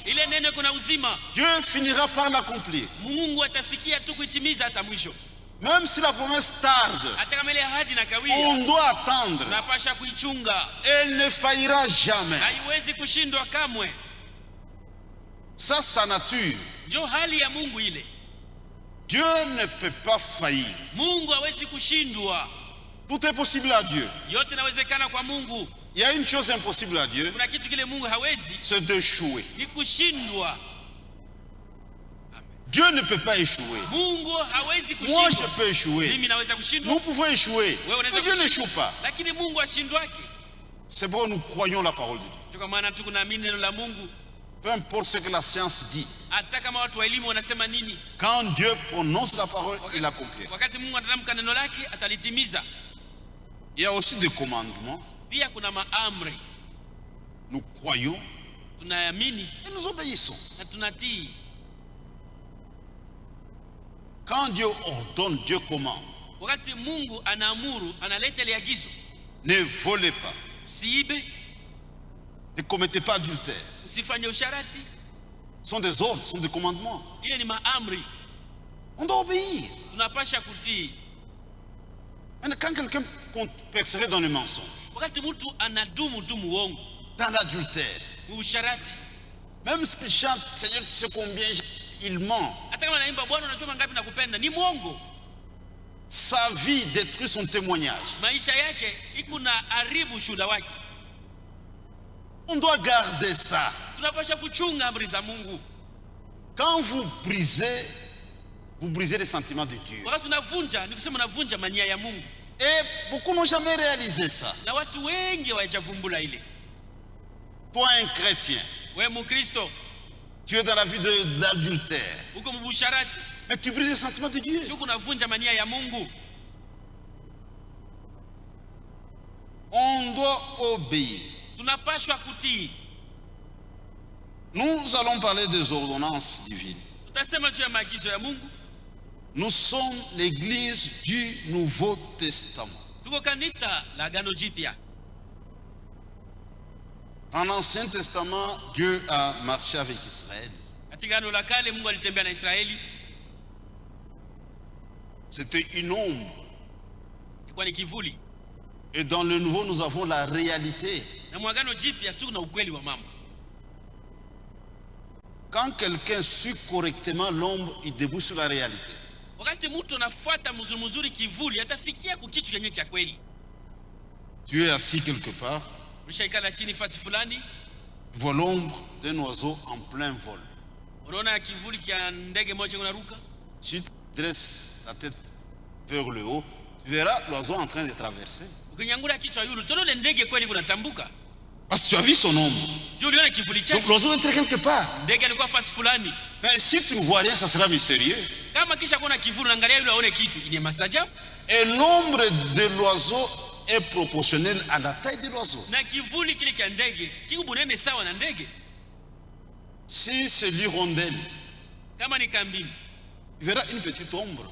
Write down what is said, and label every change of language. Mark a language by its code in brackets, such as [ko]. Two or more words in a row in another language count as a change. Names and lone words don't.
[fr] Dieu finira par l'accomplir. Même si la promesse tarde, on doit attendre. Elle ne faillira jamais. Ça, sa nature. Dieu ne peut pas faillir. [sw] Mungu hawezi kushindwa. [fr] Tout est possible à Dieu. [sw] Yote inawezekana kwa Mungu. [fr] Il y a une chose impossible à Dieu. [sw] Kuna kitu kile Mungu hawezi. [fr] C'est d'échouer. [sw] Ni kushindwa. [fr] Dieu ne peut pas échouer. [sw] Mungu hawezi kushindwa. [fr] Moi je peux échouer. [sw] Mimi naweza kushindwa. [fr] Nous pouvons échouer. Mais Dieu n'échoue pas. [sw] Lakini Mungu ashindwake. [fr] C'est pourquoi nous croyons la parole de Dieu. [sw] Kwa maana tunaamini neno la Mungu. [fr] Peu importe ce que la science dit. [sw] Hata kama watu wa elimu wanasema nini. [fr] Quand Dieu prononce la parole, il l'accomplit. [sw] Wakati Mungu atatamka neno lake, atalitimiza. [fr] Il y a aussi des commandements. [sw] Pia kuna maamri. [fr] Nous croyons. [sw] Tunaamini. [fr] Et nous obéissons. [sw] Na tunatii. [fr] Quand Dieu ordonne, Dieu commande. [sw] Wakati Mungu anaamuru, analeta ile agizo. [fr] Ne volez pas. [sw] Usiibe. [fr] Ne commettez pas adultère. [sw] Usifanye usharati. [fr] Ce sont des ordres, ce sont des commandements. [sw] Ile ni maamri. [fr] On doit obéir. [sw] Tunapasha kutii. [fr] Mais quand quelqu'un persévère dans le mensonge, [sw] wakati mtu anadumu tu muongo, [fr] dans l'adultère, [sw] usharati, [fr] même s'il chante Seigneur tu sais combien il ment, [sw] hata kama anaimba Bwana unajua mangapi nakupenda, ni muongo. [fr] Sa vie détruit son témoignage. [sw] Maisha yake iko na haribu shuhuda wake. [fr] On doit garder ça. [sw] Tunapaswa kuchunga amri za Mungu. [fr] Quand vous brisez les sentiments de Dieu. [sw] Wakati tunavunja, ni kusema unavunja mania ya Mungu. [fr] Et beaucoup n'ont jamais réalisé ça. [sw] Na watu wengi hawajavumbula ile. [fr] Toi un chrétien, [sw] wewe Mkristo, [fr] tu es dans la vie d'adultère. [sw] uko mbusharati. [fr] Mais tu brises les sentiments de Dieu. [sw] Sio unavunja mania ya Mungu. [fr] On doit obéir. [sw] Tunapaswa kutii. [fr] Nous allons parler des ordonnances divines. [sw] Tutasema juu ya maagizo ya Mungu. [fr] Nous sommes l'église du Nouveau Testament. [sw] Tuko kanisa la Agano Jipya. [fr] Dans l'Ancien Testament, Dieu a marché avec Israël. [sw] Katika Agano la Kale Mungu alitembea na Israeli. [fr] C'était une ombre. [sw] Ilikuwa ni kivuli. [fr] Et dans le Nouveau, nous avons la réalité. [sw] Na mwagano jipya tuna ukweli wa mambo. [fr] Quand quelqu'un suit correctement l'ombre, il débouche sur la réalité. [sw] Wakati mtu anafuata mzuri kivuli, atafikia kukitu chenye cha kweli. [fr] Tu es assis quelque part. [sw] Ushaikala chini fasi fulani. [fr] Tu vois l'ombre d'un oiseau en plein vol. [sw] Unaona kivuli cha ndege moja unaruka. [fr] Si tu dresses la tête vers le haut, tu verras l'oiseau en train de traverser. [sw] Ukinyangula kichwa yule, utaona ndege kweli kunatambuka. [fr] Parce que tu as vu son ombre. Donc l'oiseau est quelque part. Mais si tu ne vois rien, ça sera mystérieux. Et l'ombre de l'oiseau est proportionnelle à la taille de l'oiseau. Si c'est l'hirondelle, tu verras une petite ombre.